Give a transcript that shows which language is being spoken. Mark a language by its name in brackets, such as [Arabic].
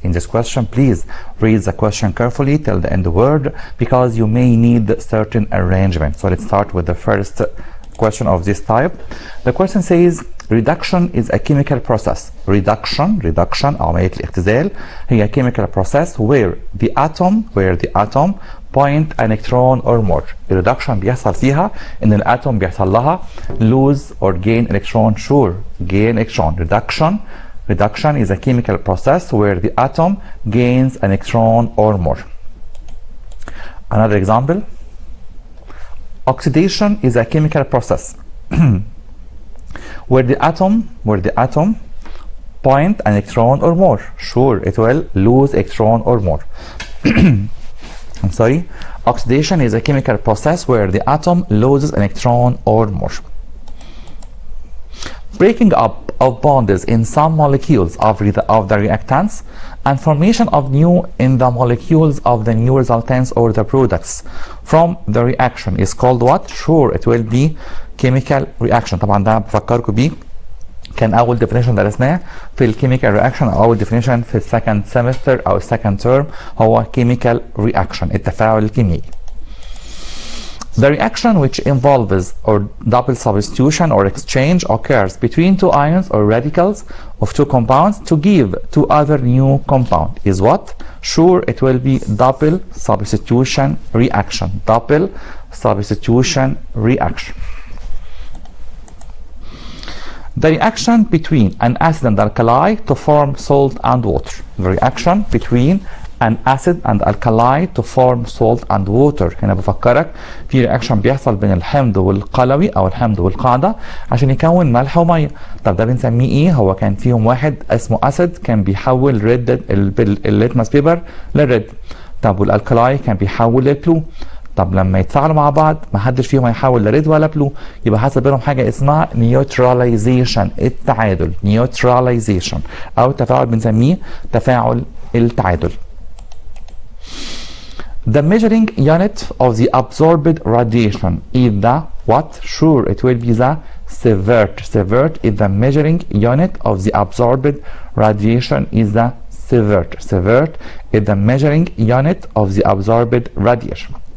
[English] In this question, please read the question carefully till the end of the word, because you may need certain arrangement. So let's start with the first question of this type. The question says reduction is a chemical process. reduction [Arabic] عملية الاختزال هي [English] chemical process where the atom point an electron or more. [Arabic] reduction بيحصل فيها ان الاتوم بيحصل لها [English] lose or gain electron. Sure, gain electron. reduction is a chemical process where the atom gains an electron or more. Another example, oxidation is a chemical process where the atom point an electron or more. Sure, it will lose electron or more. I'm sorry. Oxidation is a chemical process where the atom loses an electron or more. Breaking up of bonds in some molecules of the reactants and formation of new in the molecules of the new resultants or the products from the reaction is called what? Sure, it will be chemical reaction. [Arabic] طبعا ده بفكركم بيه كان اول definition درسناه في الكيميكال رياكشن، او اول definition في السكند سمستر او السكند تيرم هو chemical reaction، التفاعل الكيميائي. [English] The reaction which involves or double substitution or exchange occurs between two ions or radicals of two compounds to give two other new compound is what? Sure, it will be double substitution reaction. Double substitution reaction. The reaction between an acid and alkali to form salt and water. The reaction between an acid and alkali to form salt and water. [Arabic] هنا بفكرك في رياكشن بيحصل بين الحمض والقلوي او الحمض والقاعده عشان يكون ملح وميه. طب ده بنسميه ايه؟ هو كان فيهم واحد اسمه اسيد كان بيحول ريد الليتمس بيبر للريد. طب والالكلاي كان بيحول للبلو. طب لما يتفاعلوا مع بعض ما حدش فيهم هيحول لا ريد ولا بلو، يبقى حصل بينهم حاجه اسمها نيوتراليزيشن، التعادل. نيوتراليزيشن او تفاعل بنسميه تفاعل التعادل. [English] The measuring unit of the absorbed radiation is the what? Sure, it will be the sievert. Sievert is the measuring unit of the absorbed radiation is the sievert. Sievert is the measuring unit of the absorbed radiation.